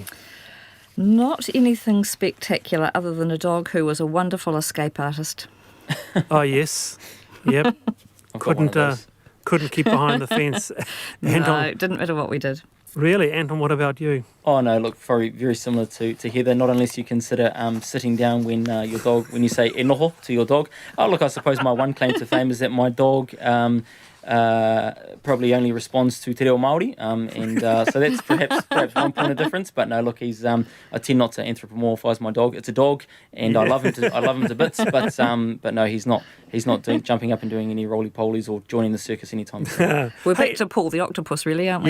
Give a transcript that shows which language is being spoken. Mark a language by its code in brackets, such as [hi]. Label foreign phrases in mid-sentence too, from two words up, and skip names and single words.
[en] Not anything spectacular other than a dog who was a wonderful escape artist. Oh, yes. Yep. Couldn't keep behind the fence. No, it didn't matter what we did. Really? Anton, what about you? Oh, no, look, very, very similar to Heather, not unless you consider sitting down when you say [mi] e noho [en] to your dog. Oh, look, I suppose my one claim to fame is that my dog probably only responds to [mi] te reo Māori, [en] and so that's perhaps one point of difference. But no, look, he's I tend not to anthropomorphise my dog. It's a dog, and I love him to bits. But no, he's not jumping up and doing any roly polies or joining the circus anytime soon. We're back to Paul the octopus, really, aren't we?